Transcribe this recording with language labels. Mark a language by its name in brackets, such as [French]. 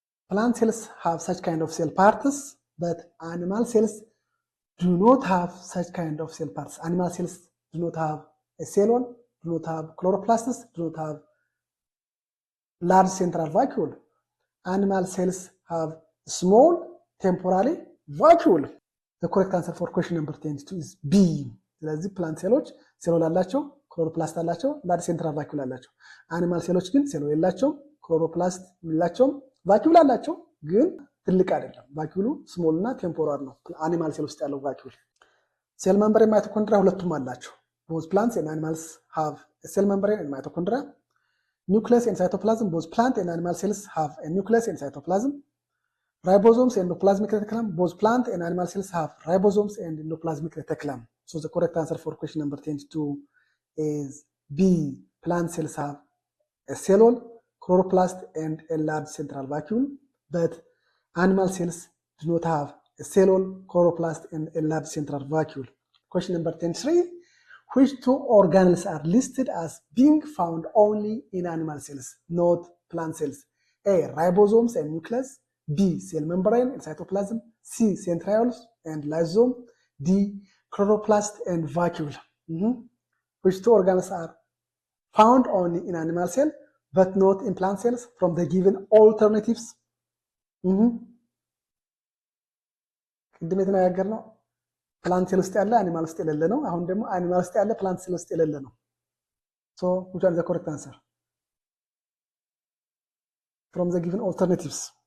[English] Plant cells have such kind of cell parts, but animal cells do not have such kind of cell parts. Animal cells do not have a cell wall, do not have chloroplasts, do not have large central vacuole. Animal cells have small temporary vacuole. The correct answer for question number 22 is B. [Amharic] ስለዚህ ፕላንት ሴሎች ሴል አላቸው፣ ክሎሮፕላስት አላቸው፣ ላርጅ ሴንትራል ቫኩል አላቸው። አኒማል ሴሎች ግን ሴል የላቸውም፣ ክሎሮፕላስት የላቸውም፣ ቫኩል አላቸው ግን ትልቅ አይደለም። ቫኩሉ ስሞል እና ቴምፖራሪ ነው አኒማል ሴል ውስጥ ያለው ቫኩል። ሴል ሜምብሬን ማይቶኮንድሪያ ሁለቱም አላቸው። [English] both plants and animals have a cell membrane and mitochondria. Nucleus and cytoplasm, both plant and animal cells have a nucleus and cytoplasm. Ribosomes and endoplasmic reticulum, both plant and animal cells have ribosomes and endoplasmic reticulum. So the correct answer for question number 22 is B. Plant cells have a cell wall, chloroplast, and a large central vacuole, but animal cells do not have a cell wall, chloroplast, and a large central vacuole. Question number 23. Which two organelles are listed as being found only in animal cells, not plant cells? A. Ribosomes and nucleus. B. Cell membrane and cytoplasm. C. Centrioles and lysosome. D. Chloroplast and vacuole. Which two organelles are found only in animal cell but not in plant cells from the given alternatives? [Amharic] ቅድም የተነጋገርነው ፕላንት ሴል ውስጥ ያለ አኒማል ውስጥ የሌለ ነው። አሁን ደግሞ አኒማል ውስጥ ያለ ፕላንት ሴል ውስጥ የሌለ ነው። [English] So which one is the correct answer from the given alternatives?